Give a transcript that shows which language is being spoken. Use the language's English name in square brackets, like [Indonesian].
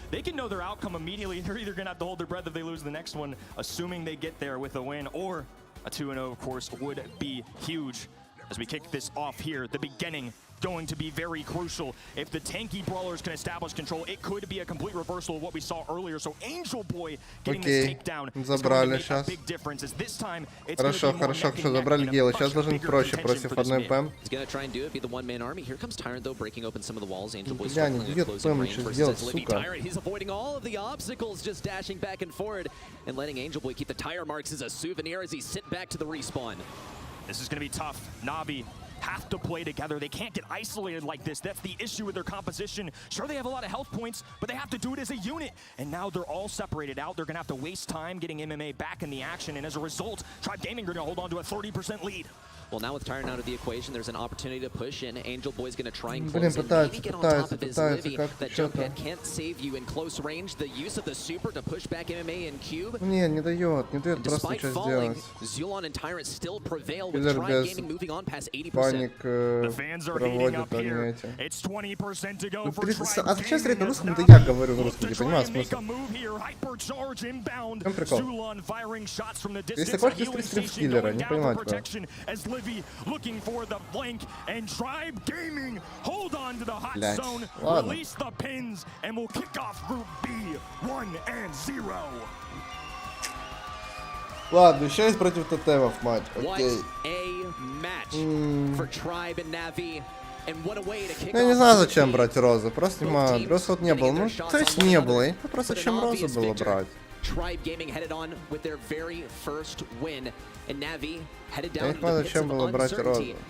[English] They can know their outcome immediately. They're either going to have to hold their breath if they lose the next one, assuming they get there with a win, or a 2-0, of course, would be huge. As we kick this off here, the beginning going to be very crucial. If the tanky brawlers can establish control, it could be a complete reversal of what we saw earlier. So Angel Boy getting this takedown is going to make a big difference. As this time, it's [Russian] хорошо, забрали Гейла. Сейчас должен быть проще против одной ПМ. Бля, не бьет ПМ, что сделать, сука. [English] He's avoiding all of the obstacles, just dashing back and forward and letting Angel Boy keep the tire marks as a souvenir as he sent back to the respawn. This is going to be tough. Navi have to play together. They can't get isolated like this. That's the issue with their composition. Sure, they have a lot of health points, but they have to do it as a unit. And now they're all separated out. They're going to have to waste time getting MMA back in the action. And as a result, Tribe Gaming are going to hold on to a 30% lead. Well, now with Tyrant out of the equation, there's an opportunity to push in. Angel Boy's going to try and close in, maybe get on top of his Livy. That jump pad can't save you in close range. The use of the super to push back MMA and Cube. [Russian] Не дает просто ничего сделать. [English] Zulon and Tyrant still prevail with Tribe Gaming moving on past 80%. The fans are heating up here. It's 20% to go for Tribe [Russian] А зачем смотреть на русском? Это я говорю на русском, не понимаю смысл. В чем прикол? Если хочешь, ты стрим с киллера, не понимаю тебя. [English] Livy looking for the flank, and Tribe Gaming hold on to the hot zone, release the pins, and we'll kick off Group B 1-0. [Russian] Ладно, еще есть против тотемов матч. Окей. Я не знаю, зачем брать розу. Просто вот не было. Ну, то есть не было. Я просто зачем розу было брать. Я не понимаю, зачем было брать розу.